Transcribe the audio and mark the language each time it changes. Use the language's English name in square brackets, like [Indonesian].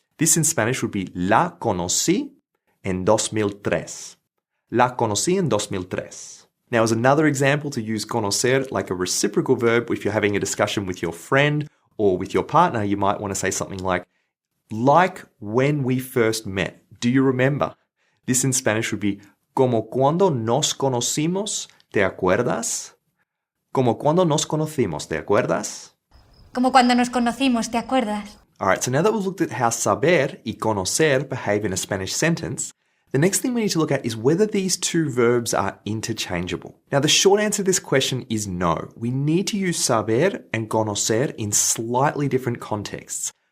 [English] This in Spanish would be [Spanish] la conocí en 2003. La conocí en 2003. [English] Now, as another example to use conocer like a reciprocal verb, if you're having a discussion with your friend or with your partner, you might want to say something like when we first met. Do you remember? This in Spanish would be [Spanish] como cuando nos conocimos, ¿te acuerdas? Como cuando nos conocimos, ¿te acuerdas? Como cuando nos conocimos, ¿te acuerdas? [English] All right, so now that we've looked at how saber y conocer behave in a Spanish sentence, the next thing we need to look at is whether these two verbs are interchangeable. Now, the short answer to this question is no. We need to use saber and conocer in slightly different contexts.